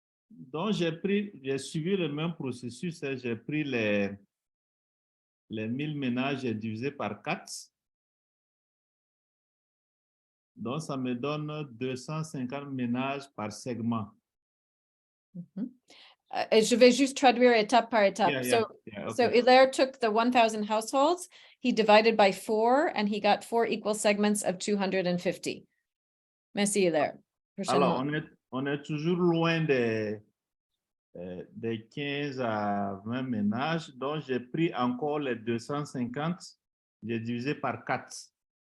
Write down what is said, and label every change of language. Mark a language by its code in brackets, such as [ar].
[fr] Donc j'ai suivi le même processus. J'ai pris les 1000 ménages et divisé par 4. Donc ça me donne 250 ménages par segment. Je vais juste traduire étape par étape. [en] Yeah, So Hilaire took the 1,000 households, he divided by 4, and he got 4 equal segments of 250. [fr] Merci, Hilaire. Alors, on est toujours loin des 15 à 20 ménages. Donc, j'ai pris encore les 250, j'ai divisé par 4.